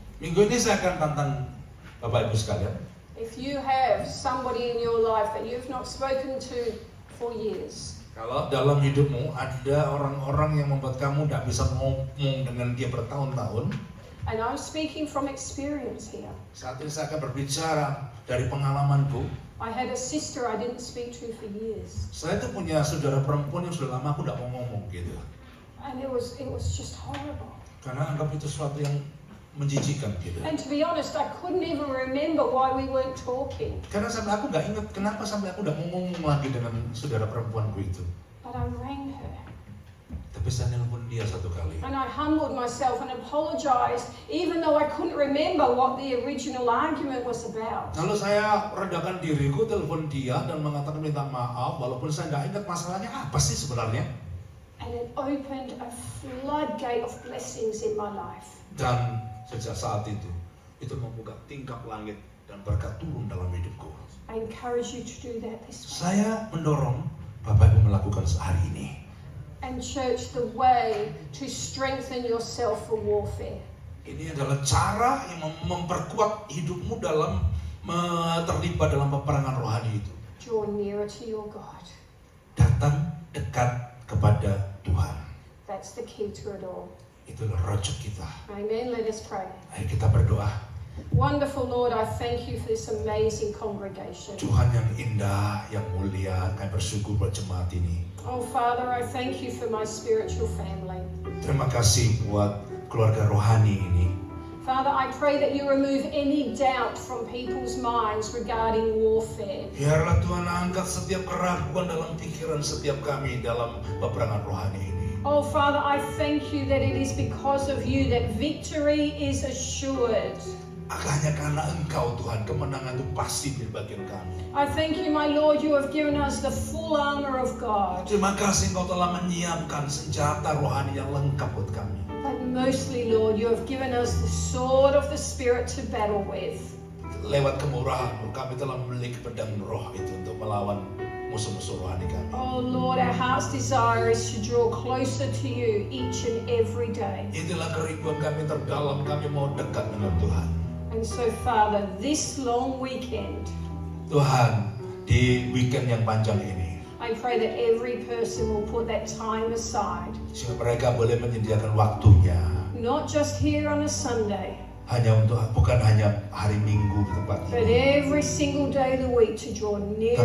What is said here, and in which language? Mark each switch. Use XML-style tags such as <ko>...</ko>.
<id>Minggu ini saya akan tantang Bapak Ibu sekalian.</id> <en>If you have somebody in your life that you've not spoken to for years,</en> <id>Kalau dalam hidupmu ada orang-orang yang membuat kamu tidak bisa ngomong dengan dia bertahun-tahun,</id> <en>and I'm speaking from experience here.</en> <id>saat ini saya akan berbicara dari pengalamanku.</id> <en>I had a sister I didn't speak to for years,</en> <id>Saya tuh punya saudara perempuan yang sudah lama aku tidak mau ngomong gitu.</id> <en>and it was just horrible.</en> <id>Karena anggap itu sesuatu yang menjijikan gitu.</id> <en>And to be honest, I couldn't even remember why we weren't talking.</en> <id>Karena sampai aku nggak ingat kenapa sampai aku tidak mau ngomong lagi dengan saudara perempuanku itu.</id> <en>But I rang her,</en> <id>Tapi saya nelpon dia satu kali.</id> <en>and I humbled myself and apologized, even though I couldn't remember what the original argument was about.</en> <id>Lalu saya redakan diriku, telepon dia dan mengatakan minta maaf, walaupun saya nggak ingat masalahnya apa sih sebenarnya.</id> <en>And it opened a floodgate of blessings in my life.</en> <id>Dan sejak saat itu membuka tingkap langit dan berkat turun dalam hidupku.</id> <en>I encourage you to do that this week.</en> <id>Saya mendorong Bapak Ibu melakukan sehari ini.</id> <en>And church, the way to strengthen yourself for warfare.</en> <id>Ini adalah cara yang memperkuat hidupmu dalam terlibat dalam peperangan rohani itu.</id> <en>Draw nearer to your God.</en> <id>Datang dekat kepada Tuhan.</id> <en>That's the key to it all.</en> <id>Itulah rojok kita.</id> <en>Amen. Let us pray.</en> <id>Ayo kita berdoa.</id> <en>Wonderful Lord, I thank you for this amazing congregation.</en> <id>Tuhan yang indah, yang mulia, kami bersyukur buat jemaat ini.</id> <en>Oh Father, I thank you for my spiritual family.</en> <id>Terima kasih buat keluarga rohani ini.</id> <en>Father, I pray that you remove any doubt from people's minds regarding warfare.</en> <id>Biarlah Tuhan angkat setiap keraguan dalam pikiran setiap kami dalam peperangan rohani ini.</id> <en>Oh Father, I thank you that it is because of you that victory is assured.</en> <id>Hanya karena Engkau Tuhan, kemenangan itu pasti di bagian kami.</id> <en>I thank you, my Lord, you have given us the full armor of God.</en> <id>Terima kasih Engkau telah menyiapkan senjata rohani yang lengkap buat kami.</id> <en>But mostly, Lord, you have given us the sword of the Spirit to battle with.</en> <id>Lewat kemurahan-Mu, kami telah memiliki pedang roh itu untuk melawan musuh-musuh rohani kami.</id> <en>Oh Lord, our heart's desire is to draw closer to you each and every day.</en> <id>Inilah kerinduan kami terdalam, kami mau dekat dengan Tuhan.</id> <en>And so, Father, this long weekend,</en> <id>Tuhan, di weekend yang panjang ini,</id> <en>I pray that every person will put that time aside,</en> <id>sehingga mereka boleh menyediakan waktunya,</id> <en>not just here on a Sunday,</en> <id>bukan hanya hari Minggu di tempat</id> <en>but</en> <id>ini,</id> <en>every single day of the week to draw nearer</en>